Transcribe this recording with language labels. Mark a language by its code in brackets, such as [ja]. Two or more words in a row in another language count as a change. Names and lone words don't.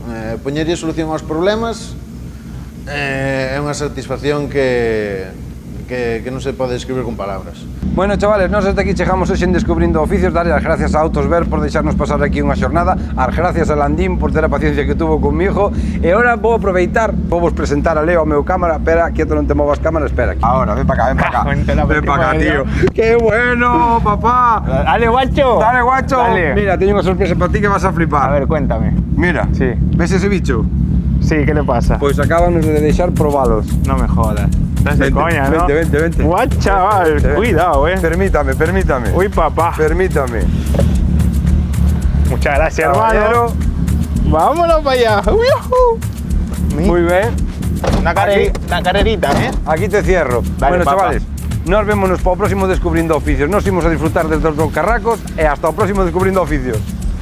[gl] Poñerlle solución aos problemas é unha satisfacción que que non se pode describir con palabras. Bueno, chavales, nós desde aquí chegamos hoxe en Descubrindo Oficios, darle as gracias a Autosver por deixarnos pasar aquí unha xornada, as gracias a Landín por ter a paciencia que [es] tuvo conmigo, [gl] e ahora vou aproveitar, vou vos presentar a Leo, a meu cámara, espera, quieto, non te movas cámara, espera aquí. [es] Ahora, ven para acá, ven para acá, tío. ¡Qué bueno, papá! Dale, guacho. Dale, guacho. Dale. [gl] Mira, teño unha sorpresa para ti que vas a flipar. [es] A ver, cuéntame. [gl] Mira, [es] Sí. [gl] ves ese bicho? [es] Sí, ¿qué le pasa? [gl] Pois acábanos de deixar probalos. [es] No me jodas. Estás de coña, ¿no? Vente. Guau, chaval. Cuidado, Permítame. Uy, papá. Permítame. Muchas gracias, Caballero. hermano. Vámonos para allá. Uyujú. Muy bien. Una carrerita, ¿eh? Aquí te cierro. Dale, bueno, papá. chavales, [gl] nos vémonos para o próximo Descubrindo Oficios. Nos imos a disfrutar desde os dos carracos e hasta o próximo Descubrindo Oficios.